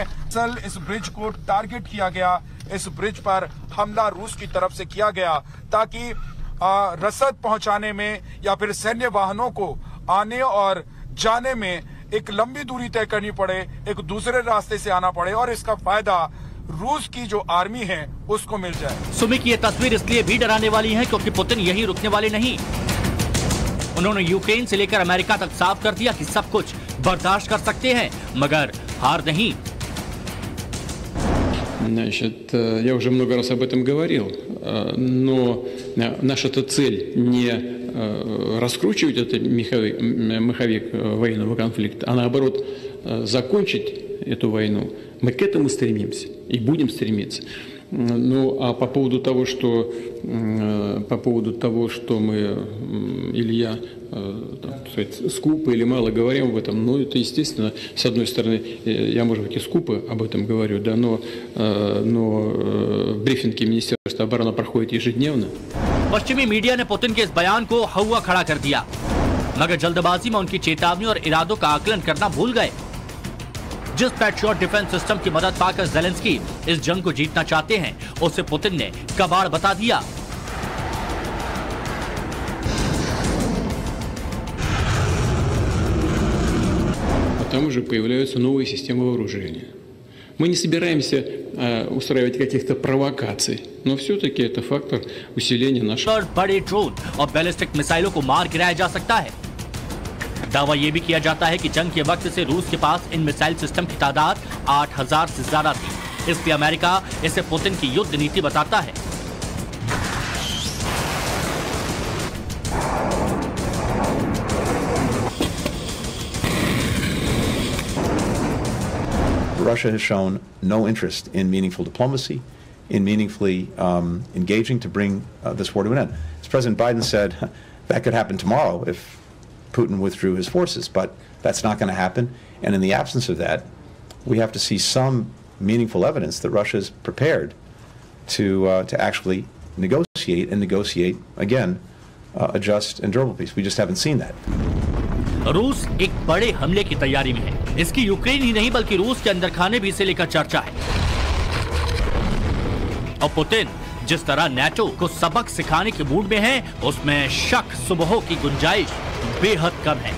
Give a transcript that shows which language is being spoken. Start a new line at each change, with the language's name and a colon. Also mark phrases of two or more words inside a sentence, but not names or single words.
Hindi: असल इस ब्रिज को टारगेट किया गया, इस ब्रिज पर हमला रूस की तरफ से किया गया ताकि रसद पहुंचाने में या फिर सैन्य वाहनों को आने और जाने में एक लंबी दूरी तय करनी पड़े, एक दूसरे रास्ते से आना पड़े और इसका फायदा रूस की जो आर्मी है उसको मिल जाए। सुमी की ये तस्वीर इसलिए भी डराने वाली है क्योंकि पुतिन यही रुकने वाले नहीं। उन्होंने यूक्रेन से लेकर अमेरिका तक साफ कर दिया कि सब कुछ बर्दाश्त कर सकते हैं मगर हार नहीं।
Russian: Значит, я уже много раз об этом говорил, но наша-то цель не раскручивать этот маховик военного конфликта, а наоборот закончить эту войну. Мы к этому стремимся и будем стремиться. Ну, а по поводу того, что мы или я, так сказать, скупо или мало говорим об этом, ну, это естественно, с одной стороны, я, может быть, и скупо об этом говорю, да, но брифинги Министерства обороны проходят ежедневно.
Hindi: पश्चिमी मीडिया ने पुतिन के इस बयान को हवा खड़ा कर दिया मगर जल्दबाजी में उनकी चेतावनी और इरादों का आकलन करना भूल गए। जिस पैट्रियट
English: defense system
Hindi: की मदद पाकर ज़ेलेंस्की इस जंग को जीतना चाहते हैं उसे पुतिन ने कबाड़ बता दिया।
Russian: Там уже появляются новые системы вооружения. Мы не собираемся устраивать каких-то провокаций, но все-таки это фактор усиления нашего.
Hindi: बड़े ड्रोन और बैलिस्टिक मिसाइलों को मार गिराया जा सकता है। दावा यह भी किया जाता है कि जंग के वक्त से रूस के पास इन
English: missile system
Hindi: की तादाद 8000 से ज्यादा थी, इसलिए अमेरिका इसे पुतिन की युद्ध नीति बताता है।
English: Russia has shown no interest in meaningful diplomacy, in meaningfully engaging to bring this war to an end. As President Biden said, that could happen tomorrow if Putin withdrew his forces, but that's not going to happen. And in the absence of that, we have to see some meaningful evidence that Russia is prepared to actually negotiate again a just and durable peace. We just haven't seen that.
Hindi: रूस एक बड़े हमले की तैयारी में है। इसकी यूक्रेन ही नहीं बल्कि रूस के अंदर खाने भी इसे लेकर चर्चा है। और पुतिन जिस तरह नेटो को सबक सिखाने के मूड में है उसमें शक सुबह की गुंजाइश बेहद कम है।